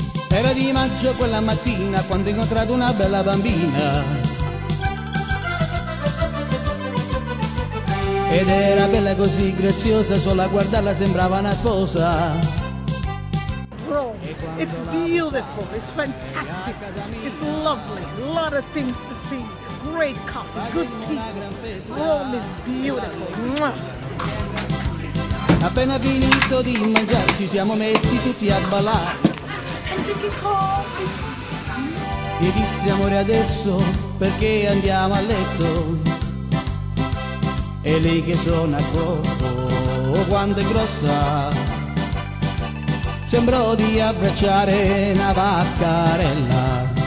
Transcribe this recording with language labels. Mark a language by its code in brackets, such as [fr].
[it] Era di maggio quella mattina quando ho incontrato una bella bambina ed era bella così graziosa, solo a guardarla sembrava una sposa. [en] Rome, it's beautiful, it's fantastic, it's lovely, a lot of things to see, great coffee, good people. Rome is beautiful. Mwah. [it] Appena finito di mangiare ci siamo messi tutti a ballare. Gli dissi amore adesso perché andiamo a letto. E lei che suona poco quando è grossa sembrò di abbracciare una vaccarella.